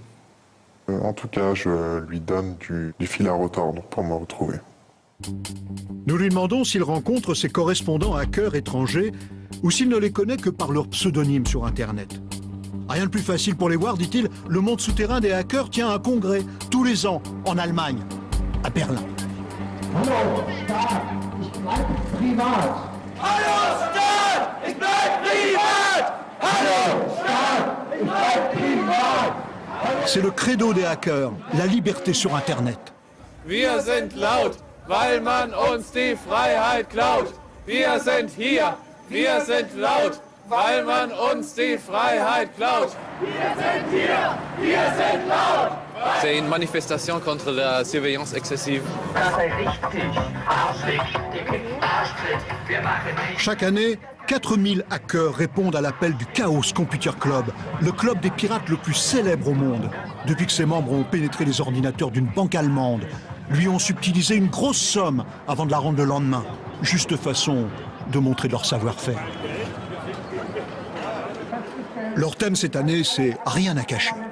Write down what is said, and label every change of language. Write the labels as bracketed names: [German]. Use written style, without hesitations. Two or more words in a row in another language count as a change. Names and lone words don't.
[French] En tout cas, je lui donne du fil à retordre pour me retrouver. Nous lui demandons s'il rencontre ses correspondants hackers étrangers ou s'il ne les connaît que par leur pseudonyme sur Internet. Rien de plus facile pour les voir, dit-il, le monde souterrain des hackers tient un congrès tous les ans en Allemagne, à Berlin. [German] Hallo, Staat, ich bleibe privat. Hallo, Staat, ich bleibe privat. Hallo, Staat, ich bleibe privat. [French] C'est le credo des hackers, la liberté sur Internet. [German] Wir sind laut, weil man uns die Freiheit klaut. Wir sind hier, wir sind laut, weil man uns die Freiheit klaut. Wir sind hier, wir sind laut. [French] C'est une manifestation contre la surveillance excessive. [German] Das sei richtig, Arschtritt, Arschtritt, wir machen nicht. [French] Chaque année, 4000 hackers répondent à l'appel du Chaos Computer Club, le club des pirates le plus célèbre au monde. Depuis que ses membres ont pénétré les ordinateurs d'une banque allemande, lui ont subtilisé une grosse somme avant de la rendre le lendemain. Juste façon de montrer leur savoir-faire. Leur thème cette année, c'est « Rien à cacher ».